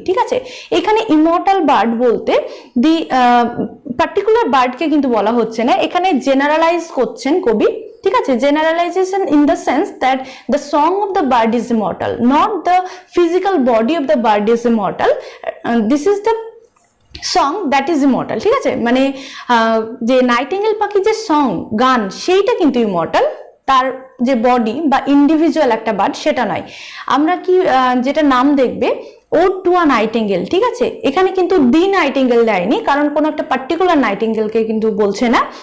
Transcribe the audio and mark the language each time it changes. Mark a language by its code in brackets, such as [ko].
[bn] ঠিক আছে, এখানে ইমর্টাল বার্ড বলতে দি পার্টিকুলার বার্ডকে কিন্তু বলা হচ্ছে না, এখানে জেনারেলাইজ করছেন কবি। ঠিক আছে, [en] generalization in the sense that the song of the bird is immortal, not the physical body of the bird is immortal. This is the song that is immortal. [bn] ঠিক আছে, মানে যে নাইটিঙ্গেল পাখি যে সং গান সেইটা কিন্তু ইমর্টাল, তার যে বডি বা ইন্ডিভিজুয়াল একটা বার্ড সেটা নয়। আমরা কি যেটা নাম দেখবে ওড টু আ নাইটিঙ্গেল, ঠিক আছে, এখানে কিন্তু দি নাইটিঙ্গেল দেয়নি, কারণ কোনো একটা পার্টিকুলার নাইটিঙ্গেলকে কিন্তু বলছে না।